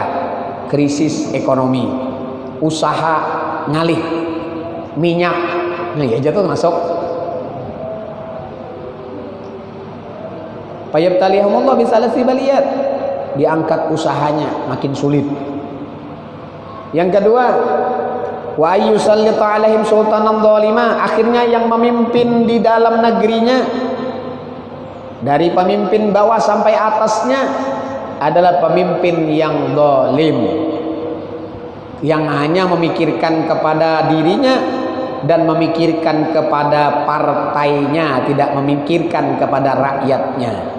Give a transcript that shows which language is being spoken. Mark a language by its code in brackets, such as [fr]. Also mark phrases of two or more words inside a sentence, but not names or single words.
[bjn] Krisis ekonomi, usaha ngalih minyak, nah ya jatuh masuk. [ar] فيبتليهم الله بثلاث بليات, [id] diangkat usahanya makin sulit. Yang kedua, [ar] وأن يسلط عليهم سلطانا ظالما, [id] akhirnya yang memimpin di dalam negerinya dari pemimpin bawah sampai atasnya adalah pemimpin yang zalim, yang hanya memikirkan kepada dirinya dan memikirkan kepada partainya, tidak memikirkan kepada rakyatnya.